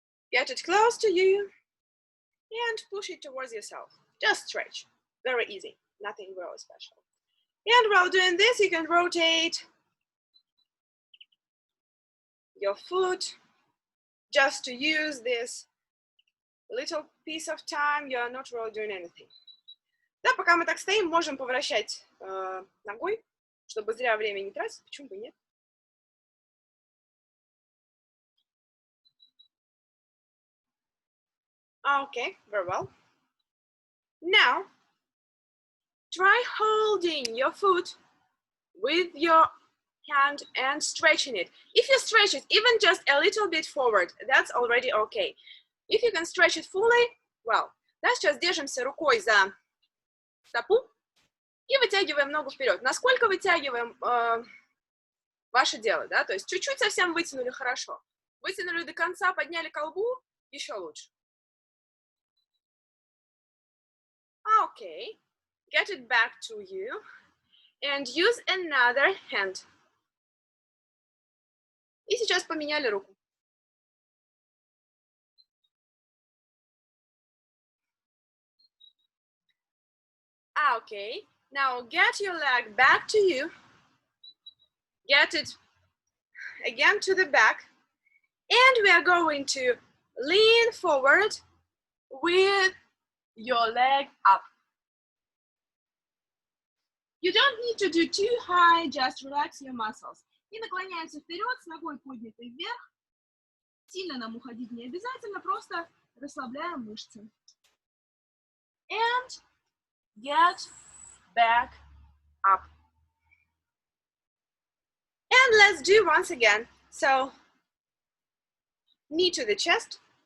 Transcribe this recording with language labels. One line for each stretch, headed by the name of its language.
English: Get it close to you and push it towards yourself. Just stretch. Very easy. Nothing really special. And while doing this, you can rotate your foot just to use this little piece of time. You are not really doing anything.
Russian: Да, пока мы так стоим, можем повращать ногой, чтобы зря время не тратить. Почему бы нет?
English: Okay, very well. Now, try holding your foot with your hand and stretching it. If you stretch it even just a little bit forward, that's already okay. If you can stretch it fully, well,
Russian: да, сейчас держимся рукой за стопу и вытягиваем ногу вперед. Насколько вытягиваем, ваше дело, да, то есть чуть-чуть совсем вытянули, хорошо. Вытянули до конца, подняли колбу, еще лучше.
English: Okay, get it back to you and use another hand.
Russian: И сейчас поменяли руку.
English: Okay, now get your leg back to you. Get it again to the back. And we are going to lean forward with your leg up. You don't need to do too high, just relax your muscles.
Russian: И наклоняемся вперед с ногой поднятой вверх. Сильно нам уходить не обязательно, просто расслабляем мышцы.
English: And get back up. And let's do once again. So, knee to the chest.